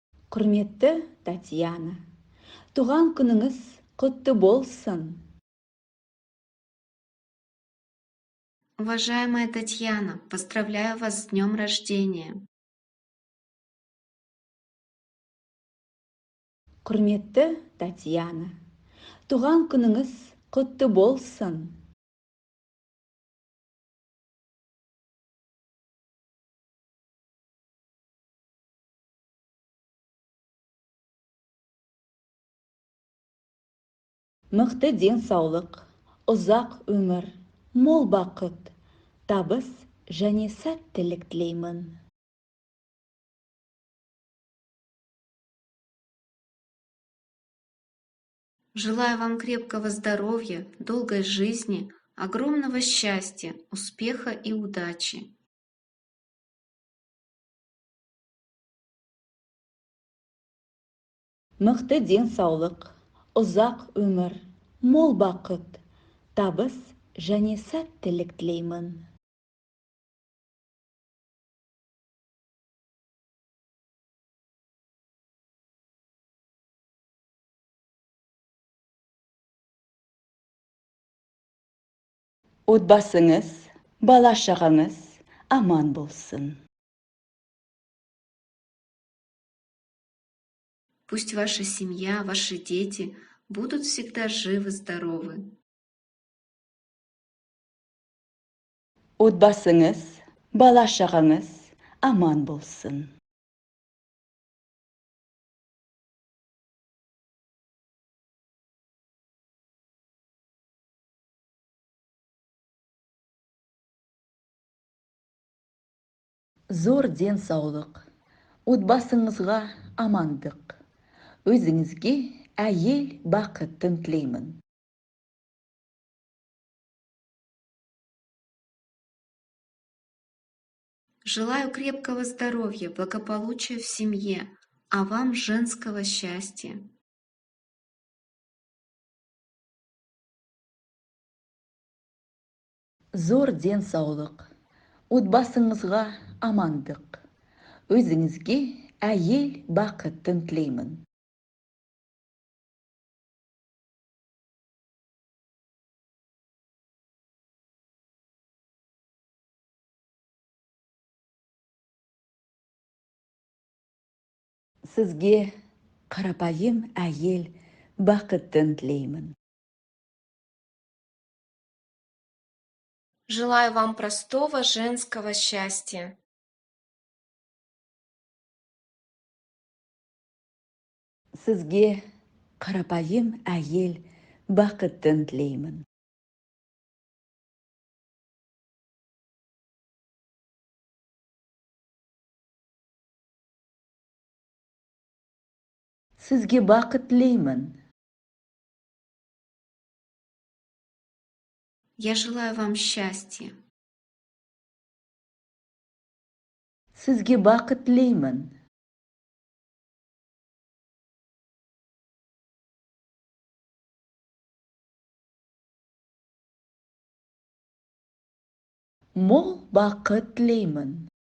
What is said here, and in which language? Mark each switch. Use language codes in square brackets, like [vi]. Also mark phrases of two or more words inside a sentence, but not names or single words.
[kk] Құрметті Татьяна, туған күніңіз құтты болсын. [ru] Уважаемая Татьяна, поздравляю вас с днем рождения. [kk] Құрметті Татьяна, туған күніңіз құтты болсын. Мықты денсаулық, ұзақ өмір, мол бақыт, табыс және сәттілік тілеймін. [ru] Желаю вам крепкого здоровья, долгой жизни, огромного счастья, успеха и удачи. [kk] Мықты денсаулық, ұзақ өмір, мол бақыт, табыс және сәттілік тілеймін. Отбасыңыз, бала-шағаңыз аман болсын. [ru] Пусть ваша семья, ваши дети будут всегда живы-здоровы. [kk] Отбасыңыз, бала-шағаңыз аман болсын. Зор денсаулық, отбасыңызға амандық, өзіңізге әйел бақытын тілеймін. [ru] Желаю крепкого здоровья, благополучия в семье, а вам женского счастья. [kk] Зор денсаулық, отбасыңызға амандық, өзіңізге әйел бақытын тілеймін. Сізге қарапайым әйел бақытын тілеймін. [ru] Желаю вам простого женского счастья. [kk] Сізге қарапайым әйел бақытын тілеймін. Сізге бақыт тілеймін. [ru] Я желаю вам счастья. [kk] Сізге бақыт тілеймін. Мол бақыт тілеймін.